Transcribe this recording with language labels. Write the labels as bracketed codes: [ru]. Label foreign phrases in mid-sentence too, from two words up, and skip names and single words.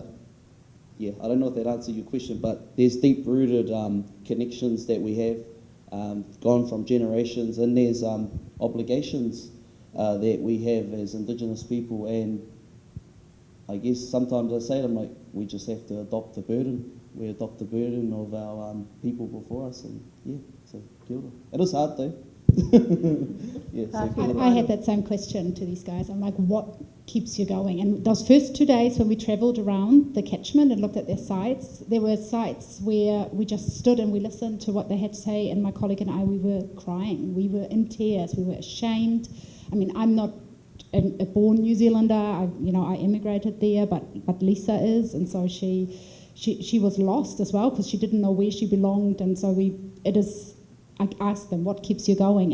[en] Yeah, I don't know if that answers your question, but there's deep-rooted connections that we have, gone from generations, and there's obligations that we have as Indigenous people, and I guess sometimes I say to them, like, we just have to adopt the burden. We adopt the burden of our people before us, and yeah, so [mi] kia ora. [en] It is hard though. Yeah, so [mi] kia ora. [en] I had that same question to these guys. I'm like, what keeps you going? And those first 2 days when we travelled around the catchment and looked at their sites, there were sites where we just stood and we listened to what they had to say, and my colleague and I, we were crying. We were in tears. We were ashamed. I mean, I'm not a born New Zealander. I immigrated there, but Lisa is, and so she was lost as well because she didn't know where she belonged, and so I asked them, what keeps you going?